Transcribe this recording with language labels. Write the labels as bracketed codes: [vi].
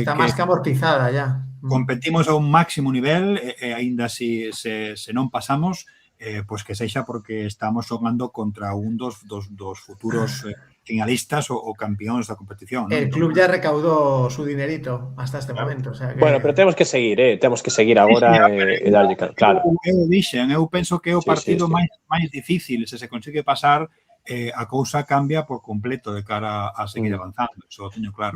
[gl] Está máis que amortizada ya. Competimos a un máximo nivel e aínda se non pasamos, pois que sexa porque estamos xogando contra un dos futuros finalistas ou campeóns da competición. [es] El club ya recaudó su dinerito hasta este momento. O sea que... [gl] Bueno, pero temos que seguir agora e darlle claro. Eu penso que é o partido máis difícil, se consigue pasar, a cousa cambia por completo de cara a seguir avanzando, eso teño claro.